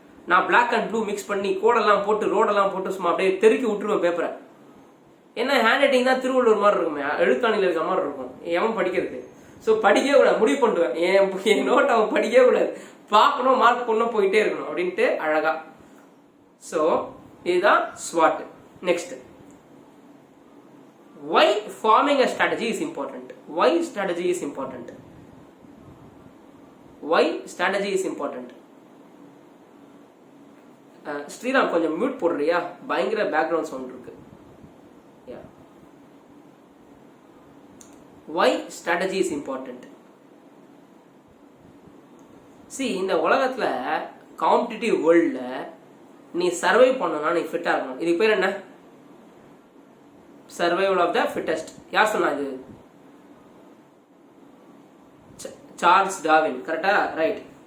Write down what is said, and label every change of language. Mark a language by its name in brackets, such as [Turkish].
[Tamil] நான் black and blue mix பண்ணி கோடெல்லாம் போட்டு ரோடெல்லாம் போட்டு சும்மா அப்படியே தெருக்கி விட்டுருவேன் பேப்பரை. என்ன ஹேண்ட் ரைட்டிங் தான் திருவள்ளூர் மாதிரி இருக்குமே, எழுத்தாணியில் இருக்கிற மாதிரி இருக்கும். எவன் படிக்கிறது? ஸோ படிக்கவே கூடாது, முடிவு பண்ணிடுவேன். என் நோட் அவன் படிக்கவே கூடாது, பார்க்கணும், மார்க் பண்ணணும், போயிட்டே இருக்கணும் அப்படின்ட்டு அழகா. ஸோ இதுதான் SWOT. [English] Next, why forming a strategy is important. Why strategy is important? Why strategy is important? [Tamil] Sriram கொஞ்சம் மியூட் போடுறியா? பயங்கர பேக்ரவுண்ட் சவுண்ட் இருக்கு. [English] Why strategy is important? [Tamil] See, இந்த உலகத்துல காம்படிட்டிவ் வேர்ல்ட்ல நீ சர்வை பண்ணனா நீ ஃபிட்டா இருக்கணும். இதுக்கு பேர் என்ன? [English] Survival of the fittest. [Tamil] யார் சொன்னா இது? Charles Darwin. கரெக்டா? ரைட்.